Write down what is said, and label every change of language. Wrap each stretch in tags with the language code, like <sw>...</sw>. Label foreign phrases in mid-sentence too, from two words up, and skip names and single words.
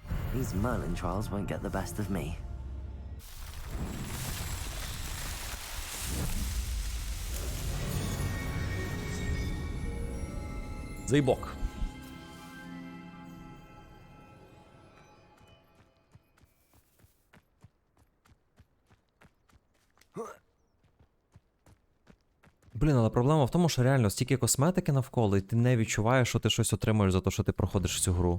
<en>These Merlin trials won't get the best of me.</en> <uk>Заїбок. Блін, але проблема в тому, що реально стільки косметики навколо, і ти не відчуваєш, що ти щось отримуєш за те, що ти проходиш цю гру.</uk>